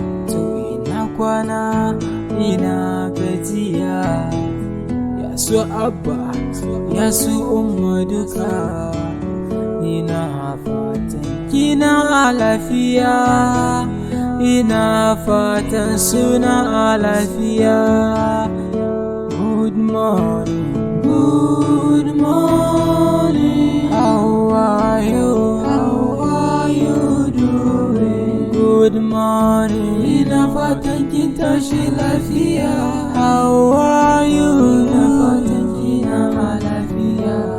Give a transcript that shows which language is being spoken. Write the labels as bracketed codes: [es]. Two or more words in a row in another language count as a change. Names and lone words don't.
[ha] To ina kwana, ina gajiya, ya su abba, ya su umma duka. Ina fatan kina a lafiya, ina fatan suna a lafiya. [en] Good morning, good morning. How are you? How are you doing? Good morning. [ha] Ina fatan kin tashi lafiya. [en] How are you? [ha] Ina fatan kina a lafiya.